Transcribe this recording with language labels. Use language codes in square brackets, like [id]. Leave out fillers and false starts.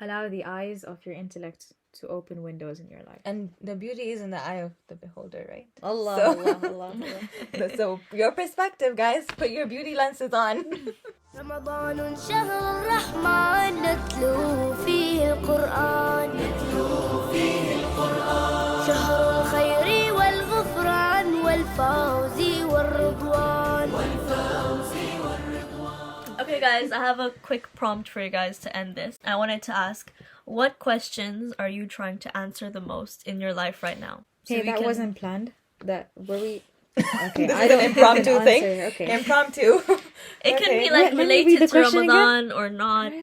[en] Allow the eyes of your intellect to open windows in your life. And the beauty is in the eye of the beholder, right? Allah. So your perspective, guys, put your beauty lenses on. [ar] رمضان شهر الرحمن نتلو فيه القرآن شهر الخير والغفران والفوز والرضوان [en] Okay guys, I have a quick prompt for you guys to end this. I wanted to ask, what questions are you trying to answer the most in your life right now? Hey, that wasn't planned. Were we? Okay, this is an impromptu thing. Okay. Impromptu. It can be like related to Ramadan or not.